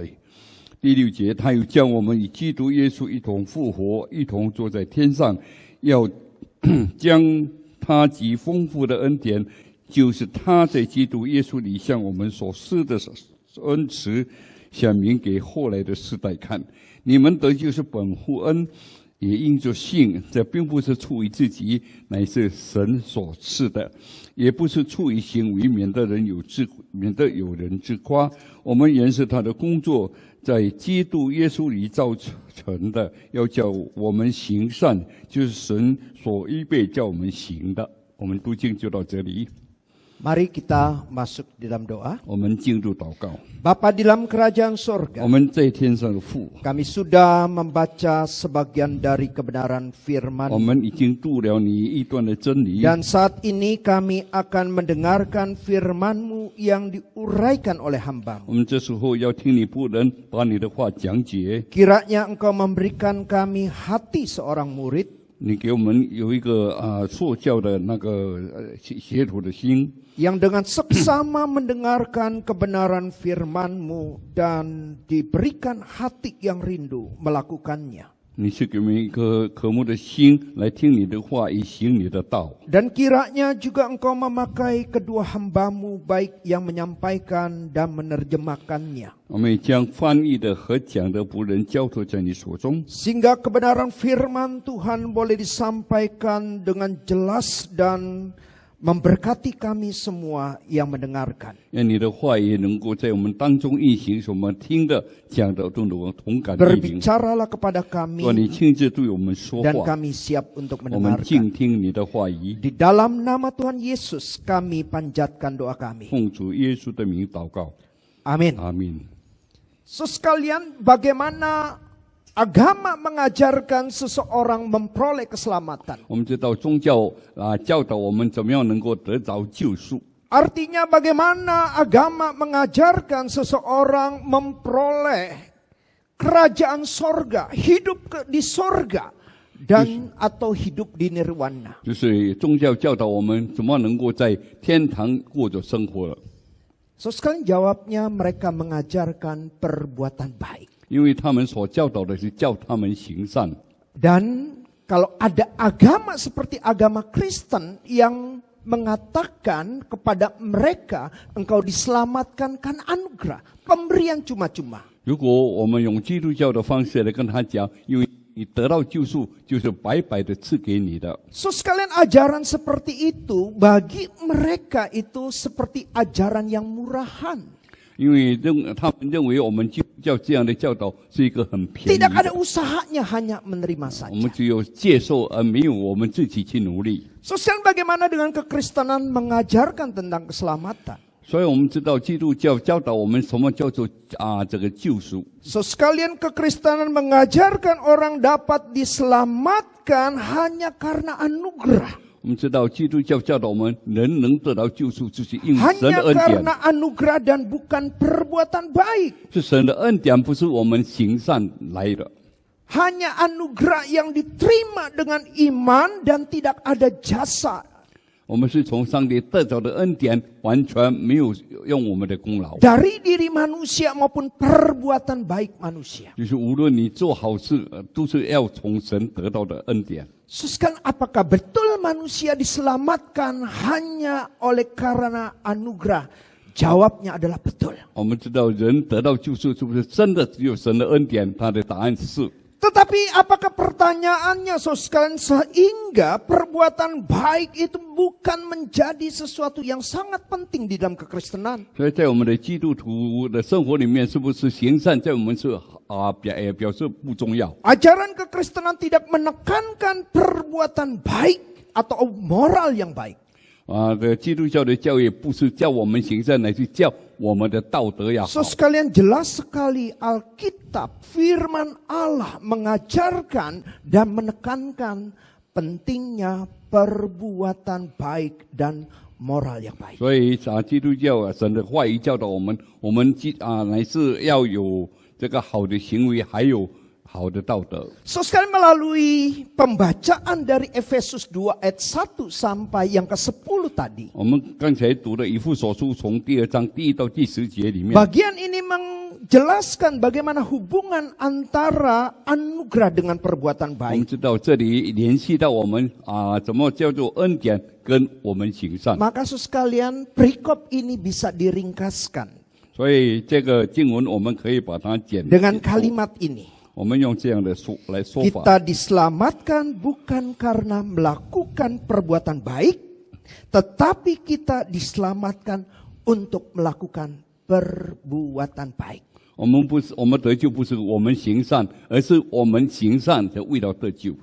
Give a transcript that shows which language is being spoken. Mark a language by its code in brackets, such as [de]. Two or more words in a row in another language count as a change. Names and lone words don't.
[zh] 第6节，他又叫我们与基督耶稣一同复活，一同坐在天上，要将他极丰富的恩典，就是他在基督耶稣里向我们所施的恩慈，显明给后来的世代看。你们得救是本乎恩， 也因着信，这并不是出于自己，乃是神所赐的；也不是出于行为，免得有人自夸。我们原是他的工作，在基督耶稣里造成的，要叫我们行善，就是神所预备叫我们行的。我们读经就到这里。 [id] Mari kita masuk di dalam doa. [zh] 我们进入祷告。 [id] Bapa di dalam kerajaan surga, [zh] 我们在天上的父， [id] kami sudah membaca sebagian dari kebenaran [zh] 我 [id] firman. [zh] 们已经读了你一段的真理。 [id] Dan saat ini kami akan mendengarkan firman-Mu yang diuraikan oleh [zh] 我 [id] hamba-Mu. [zh] 们这时候要听你仆人把你的话讲解。 [id] Kiranya Engkau memberikan kami hati seorang murid, [zh] 你给我们有一个受教的那个学徒的心， [id] yang dengan seksama mendengarkan kebenaran firman-Mu dan diberikan hati yang rindu melakukannya. [zh] 你是给我们一颗渴慕的心来听你的话，以行你的道。 [id] Dan kiranya juga Engkau memakai kedua hamba-Mu baik yang menyampaikan dan menerjemahkannya. [zh] 我们也将翻译的和讲的仆人交托在你手中， [id] Sehingga kebenaran firman Tuhan boleh disampaikan dengan jelas dan memberkati kami semua yang mendengarkan. [zh] 让你的话也能够在我们当中运行，使我们听的、讲的都能够同感对灵。 [id] Berbicaralah kepada [zh] 说你 [id] kami [zh] 亲自对我们说 [id] dan [zh] 话， [id] kami siap untuk [zh] 我们静 [id] mendengarkan. [zh] 听你的话语。 [id] Di dalam nama Tuhan Yesus kami panjatkan doa kami. [zh] 奉主耶稣的名祷告， [id] Amin. [zh] 阿门。 [id] Saudara sekalian, bagaimana agama mengajarkan seseorang memperoleh keselamatan? [zh] 我们知道宗教教导我们怎么样能够得着救赎。 [id] Artinya bagaimana agama mengajarkan seseorang memperoleh kerajaan sorga, hidup di sorga, dan atau hidup di nirwana. [zh] 就是宗教教导我们怎么能够在天堂过着生活了， [id] So sekalian jawabnya mereka mengajarkan perbuatan baik. [zh] 因为他们所教导的是叫他们行善。 [id] Dan kalau ada agama seperti agama Kristen yang mengatakan kepada mereka engkau diselamatkan kan anugerah, pemberian cuma-cuma. [zh] 如果我们用基督教的方式来跟他讲，因为你得到救赎就是白白的赐给你的。 [id] So sekalian ajaran seperti itu bagi mereka itu seperti ajaran yang murahan. [zh] 因为他们认为我们基督教这样的教导是一个很便宜 [id] Tidak ada [zh] 的， [id] usahanya, hanya menerima [zh] 我们 [id] saja. [zh] 只有接受而没有我们自己去努力。 [id] So sekarang bagaimana dengan kekristenan mengajarkan tentang keselamatan? [zh] 所以我们知道基督教教导我们什么叫做这个救赎。 [id] So sekalian kekristenan mengajarkan orang dapat diselamatkan hanya karena anugerah. [zh] 我们知道基督教教导我们人能得到救赎，就是因神 [id] Hanya [zh] 的恩典， [id] karena anugerah dan bukan perbuatan baik. [zh] 是神的恩典，不是我们行善来的。 [id] Hanya anugerah yang diterima dengan iman dan tidak ada jasa. [zh] 我们是从上帝得着的恩典，完全没有用我们的功劳。 [id] Dari diri manusia maupun perbuatan baik manusia. [zh] 就是无论你做好事，都是要从神得到的恩典。 [id] Sekarang apakah betul manusia diselamatkan hanya oleh karena anugerah? Jawabnya adalah betul. [zh] 我们知道人得到救赎是不是真的只有神的恩典？他的答案是。 [id] Tetapi apakah pertanyaannya sekalian sehingga perbuatan baik itu bukan menjadi sesuatu yang sangat penting di dalam kekristenan? [zh] 所以在我们的基督徒的生活里面，是不是行善在我们是表示不重要？ [id] Ajaran kekristenan tidak menekankan perbuatan baik atau moral yang baik. [zh] 基督教的教育不是叫我们行善，乃是叫我们的道德要好。 [id] So sekalian jelas sekali Alkitab, firman Allah mengajarkan dan menekankan pentingnya perbuatan baik dan moral yang baik. [zh] 所以基督教神的话语教导我们，乃是要有这个好的行为，还有好的道德。 [id] So sekali melalui pembacaan dari Efesus 2 ayat 1 sampai yang ke-10 tadi. [zh] 我们刚才读的以弗所书从第2章第1到第10节里面， [id] Bagian ini menjelaskan bagaimana hubungan antara anugerah dengan perbuatan [zh] 我们 [id] baik. [zh] 知道这里联系到我们怎么叫做恩典跟我们行善。 [id] Maka sekalian perikop ini bisa diringkaskan [zh] 所以这个经文我们可以把它简 [id] dengan kalimat ini. [zh] 我们用这样的说法。 [id] Kita diselamatkan bukan karena melakukan perbuatan baik, tetapi kita diselamatkan untuk melakukan perbuatan baik. [zh] 我们得救不是我们行善，而是我们行善的为了得救。